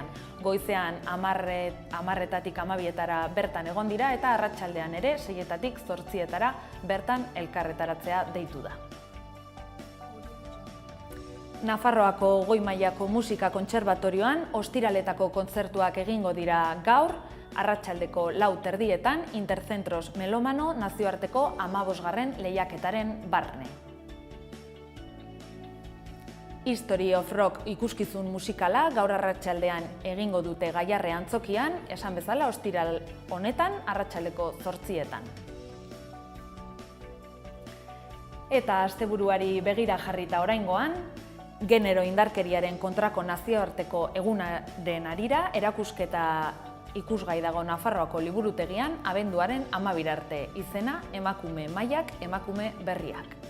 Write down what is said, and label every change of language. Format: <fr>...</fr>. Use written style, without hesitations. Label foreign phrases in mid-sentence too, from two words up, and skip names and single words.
<eu>Goizean 10:00-tik 12:00 bertan egon dira eta arratsaldean ere 6:00-tik 8:00 bertan elkarretaratzea deitu da. Nafarroako goi mailako musika kontserbatorioan ostiraletako kontzertuak egingo dira gaur, arratsaldeko 4:00 Intercentros Melomano nazioarteko 15. lehiaketaren barne. History of Rock ikuskizun musikala gaur arratsaldean egingo dute Gaiarre antzokian, esan bezala ostiral honetan arratsaldeko 8:00. Eta asteburuari begira jarrita oraingoan, genero indarkeriaren kontrako nazioarteko egunaren harira erakusketa ikusgai dago Nafarroako liburutegian abenduaren 12 arte, izena Emakume Mailak, Emakume Berriak.</eu>